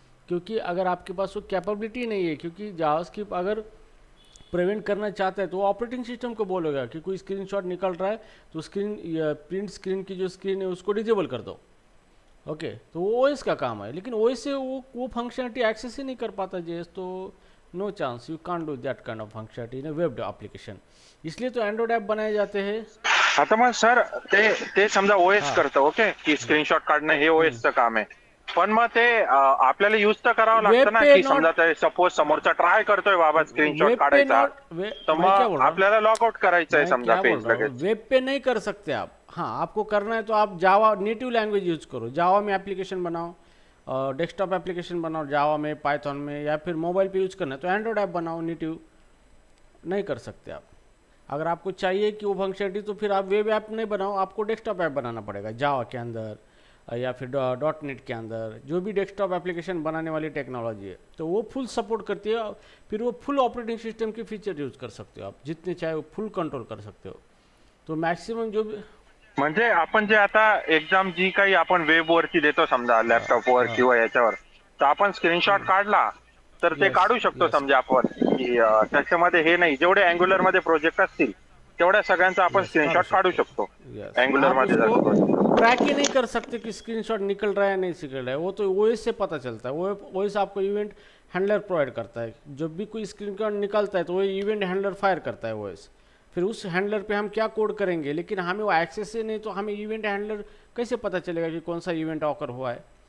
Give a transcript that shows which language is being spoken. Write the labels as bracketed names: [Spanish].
[Hindi] क्योंकि अगर आपके पास वो कैपेबिलिटी नहीं है, क्योंकि जावास्क्रिप्ट अगर प्रिवेंट करना चाहता है तो वो ऑपरेटिंग सिस्टम को बोलेगा कि कोई स्क्रीनशॉट निकल रहा है तो प्रिंट स्क्रीन की जो स्क्रीन है उसको डिजेबल कर दो। ओके, तो वो ओएस का काम है, लेकिन ओएस से वो फंक्शनलिटी एक्सेस ही नहीं कर पाता जेएस, तो no chance, [English] You can't do that kind of functionality in web application. [Hindi] इसलिए तो एंड्रॉइड ऐप बनाए जाते हैं। [Marathi] आता मग सर ते समजा ओएस करतं, ओके, की स्क्रीनशॉट काढणं हे ओएसचं काम आहे, पण मग ते आपल्याला यूज तर करावं लागतं ना, की समजा ते सपोज समोरचा ट्राय करतोय बाबा स्क्रीनशॉट काढायचा, तर मग आपल्याला लॉग आउट करायचं आहे समजा पेज लगेच। [Hindi] वेब पे नहीं कर सकते आप, हाँ आपको करना है तो आप जावा नेटिव लैंग्वेज यूज करो, जावा में एप्लीकेशन बनाओ, डेस्कटॉप एप्लीकेशन बनाओ जावा में, पाइथन में, या फिर मोबाइल पे यूज करना है तो एंड्रॉइड ऐप बनाओ, नेटिव नहीं कर सकते आप। अगर आपको चाहिए कि वो फंक्शनलिटी तो फिर आप वेब ऐप नहीं बनाओ, आपको डेस्कटॉप ऐप बनाना पड़ेगा जावा के अंदर या फिर .NET के अंदर, जो भी डेस्कटॉप एप्लीकेशन बनाने वाली टेक्नोलॉजी है तो वो फुल सपोर्ट करती है। फिर वो फुल ऑपरेटिंग सिस्टम के फीचर यूज कर सकते हो आप, जितने चाहे वो फुल कंट्रोल कर सकते हो। तो मॅक्सिमम जो [Marathi] म्हणजे आपण जे आता एक्झाम जी काही आपण वेबवरती देतो समजा लॅपटॉपवर किंवा याच्यावर, तर आपण स्क्रीनशॉट काढला तर ते काढू शकतो समजा आपण, की त्याच्यामध्ये हे नाही, जेवढे अँग्युलर मध्ये प्रोजेक्ट असतील तेवढ्या सगळ्यांचा आपण स्क्रीनशॉट काढू शकतो एंगुलर मध्ये। [Hindi] ट्रैक ही नहीं कर सकते कि स्क्रीनशॉट निकल रहा है नहीं निकल रहा है, वो तो ओएस से पता चलता है। ओएस आपको इवेंट हैंडलर प्रोवाइड करता है, जब भी कोई स्क्रीनशॉट निकलता है तो वो इवेंट हैंडलर फायर करता है ओएस, फिर उस हैंडलर पे हम क्या कोड करेंगे, लेकिन हमें वो एक्सेस ही नहीं, तो हमें इवेंट हैंडलर कैसे पता चलेगा कि कौन सा इवेंट ऑकर हुआ है।